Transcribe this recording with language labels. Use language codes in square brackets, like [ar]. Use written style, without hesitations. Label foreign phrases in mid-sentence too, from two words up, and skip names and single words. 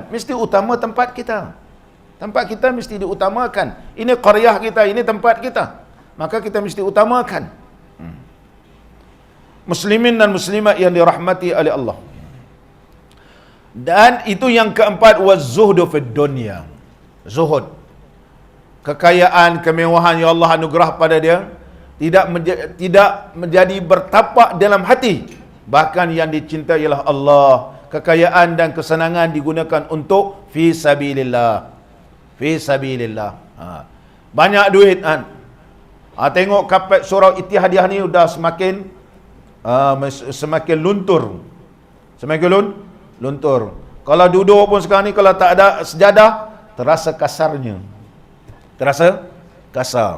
[ms] Mesti utama tempat kita. Tempat kita mesti diutamakan. Ini qaryah kita, ini tempat kita. Maka kita mesti utamakan. Muslimin dan muslimat yang dirahmati oleh Allah. Dan itu yang keempat, [ar] والزهد في الدنيا. [ms] Zuhud. Kekayaan, kemewahan yang Allah anugerah pada dia tidak menjadi bertapak dalam hati. Bahkan yang dicintai ialah Allah. Kekayaan dan kesenangan digunakan untuk [ar] في سبيل الله. في سبيل الله. [ms] Banyak duit kan. Tengok kapet surau Ittihadiyah ni sudah semakin luntur. Semakin luntur. Kalau duduk pun sekarang ni kalau tak ada sejadah, terasa kasarnya. Terasa kasar.